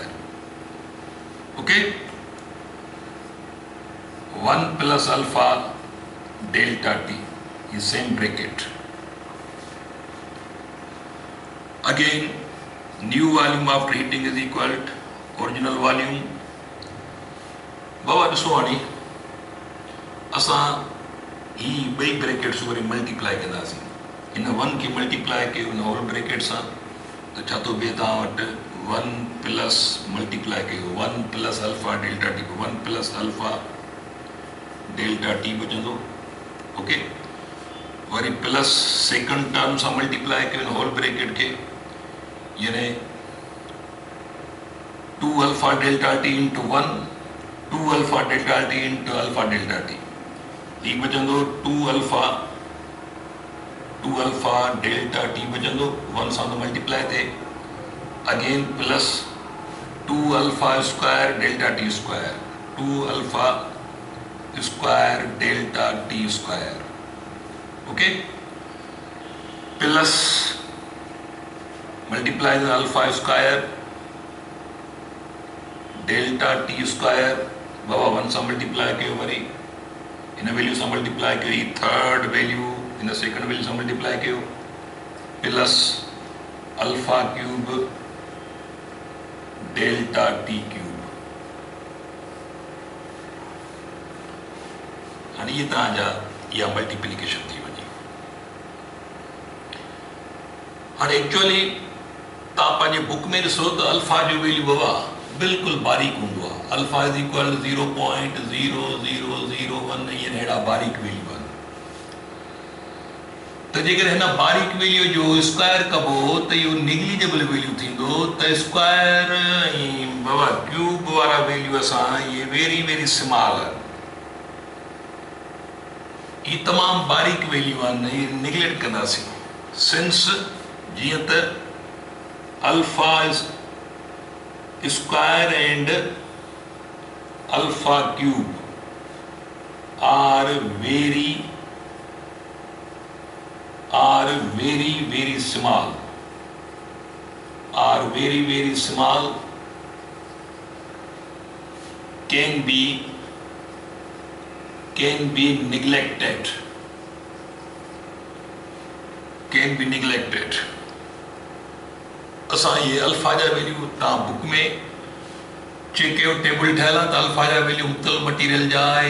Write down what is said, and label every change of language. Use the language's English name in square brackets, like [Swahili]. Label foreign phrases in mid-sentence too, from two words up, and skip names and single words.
[English] OK, 1 plus alpha delta t, ये same bracket। again new volume after heating is equal to original volume. [Sindhi] बाबा ॾिसो हाणे असां ही ॿई ब्रैकेट्स वरी मल्टीप्लाई कंदासीं। इन 1 खे मल्टीप्लाई कयो इन [English] whole bracket [Sindhi] सां, तो छा थो बीहे तव्हां वटि 1 [English] plus multiply [Sindhi] कयो [English] 1 plus alpha delta t, 1 plus alpha delta t [Sindhi] बचंदो। ओके, वरी प्लस [English] second term [Sindhi] सां मल्टीप्लाई कयो इन [English] whole bracket [Sindhi] के, यानी [English] 2 alpha delta t into 1 2 alpha delta t into alpha delta t, [Sindhi] ये बचंदो [English] 2 alpha delta t [Sindhi] बचंदो 1 सां तो मल्टीप्लाई थे। [English] again plus 2 alpha square delta t square, 2 alpha square delta t square, 2 अल्फा स्क्वायर डेल्टा टी स्क्वायर। OK, plus multiply alpha square delta t square. [Sindhi] बाबा 1 सां मल्टीप्लाई कयो, वरी इन वैल्यू सां मल्टीप्लाई कयो, [English] third value [Sindhi] इन [English] second value [Sindhi] सां मल्टीप्लाई कयो, [English] plus alpha cube delta t cube. [Sindhi] हाँ, ये तव्हांजा इहा मल्टीप्लिकेशन थी वञे। हाँ, एक्चुअली तव्हां पंहिंजे बुक में ॾिसो तो अल्फा जो वैल्यू बाबा बिल्कुल बारीक हूंदो आहे। [English] alpha is equal [Sindhi] 0.0001, ये अहिड़ा बारीक वैल्यू आहिनि। तो जेकर हिन बारीक वैल्यू जो स्क्वायर कबो तो इहो [English] negligible value [Sindhi] थींदो। तो स्क्वायर ऐं बाबा क्यूब वारा वैल्यू असां ये [English] very very small [Sindhi] आहिनि, ये तमाम बारीक वैल्यू आहिनि, ये निग्लेक्ट कंदासीं। [English] since [Sindhi] जीअं त [English] alpha square and alpha cube are very small, can be neglected, [Sindhi] असां ये अल्फा जा वैल्यू तव्हां बुक में चेक कयो, टेबल ठहियल आहे त अल्फा जा वैल्यू मुख़्तलिफ़ मटीरियल जा आहे।